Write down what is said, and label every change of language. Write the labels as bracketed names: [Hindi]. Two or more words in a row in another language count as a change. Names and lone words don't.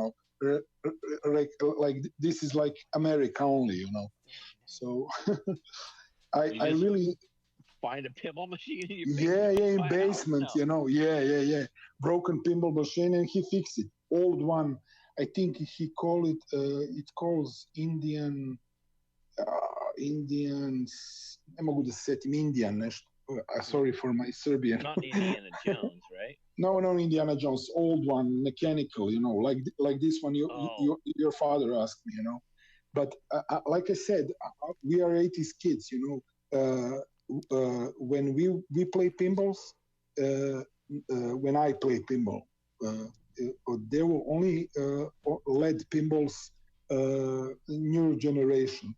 [English] Like this is like America only. So I really find a pinball machine in your basement. Yeah, in basement, no. Yeah. Broken pinball machine and he fixed it. Old one. I think he call it. It calls Indian. [Serbian] Ne mogu da se setim Indian nešto. [English] Sorry for my Serbian. Not Indiana Jones, right? No, Indiana Jones. Old one, mechanical. Like this one. Your father asked me. But like I said, we are 80s kids. When we play pinballs, when I play pinball, there were only LED pinballs, new generation.